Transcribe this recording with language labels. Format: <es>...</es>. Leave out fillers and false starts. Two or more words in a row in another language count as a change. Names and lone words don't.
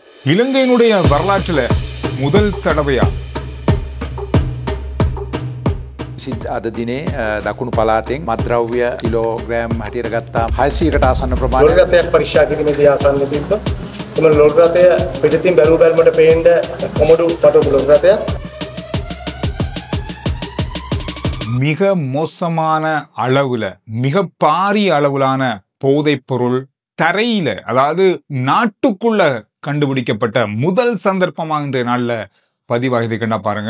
<ta>இலங்கையினுடைய வரலாற்றில் முதல் தடவையா</ta> <si>අද දිනේ දකුණු පළාතෙන් මත්ද්‍රව්‍ය කිලෝග්‍රෑම් හැටියට ගත්තා 600කට ආසන්න ප්‍රමාණයක් ලොරි රථයක් පරීක්ෂා කිරීමේදී ආසන්න තිබ්බා. එම ලොරි රථය පිටින් බැලු බැලමට පේන්න කොමඩු පටවපු ලොරි රථයක්.</si> <ta>மிக மோசமான அளவுல மிக பாரிய அளவிலான போதைப் பொருள் தரையில அதாவது நாட்டுக்குள்ள கண்டுபிடிக்கப்பட்ட முதல் சந்தர்ப்பமாக இன்றைய நாள்ல பதிவாகிருக்கின்றன பாருங்க.</ta>